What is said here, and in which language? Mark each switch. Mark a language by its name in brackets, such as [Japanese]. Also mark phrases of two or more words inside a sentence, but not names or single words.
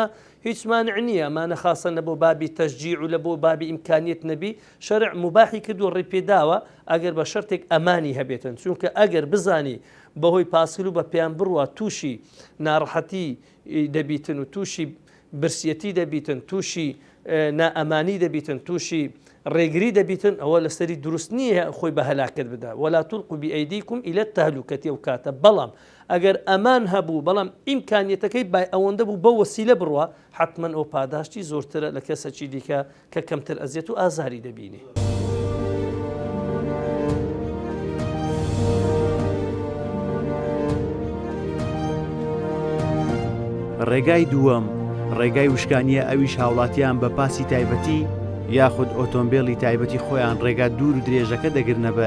[Central Kurdish] هیچ مانع نییە، ئەمانە خاصن لە بۆ بابی تەشجیع و لە بۆ بابی ئیمکانیت نەبی شەرع مباحی کردو ڕێپێداوە ئەگەر بە شەرتێک ئەمانی هەبێتن، چونکە ئەگەر بزانی بەهۆی پاسکل و بە پێیان بڕوە تووشی ناڕەحەتی دەبیتن و تووشی برسیەتی دەبیتن، تووشی نائەمانی دەبیتن، تووشی ڕێگری دەبیتن، ئەوە لەسەری دروست نییە خۆی بە هەلاکت بدا [Arabic] ولا تلقوا بأيديكم إلى التهلكة [Central Kurdish] ئەو کاتە. بەڵام ئەگەر ئەمان هەبوو بەڵام ئیمکانیەتەکەی ئەوەندە بوو بە وەسیلە بڕوە حتمما ئەو پاداشتی زۆرترە لە کەسەکی دیکە کە کەمتر ئەزیێت و ئازاری دەبینی. ڕێگای دووەم ڕێگای وشکانیە، ئەویش هاوڵاتیان بە پاسی تایبەتی یاخود ئۆتۆمبیلی تایبەتی خۆیان ڕێگا دوور و درێژەکە دەگرنە بەر،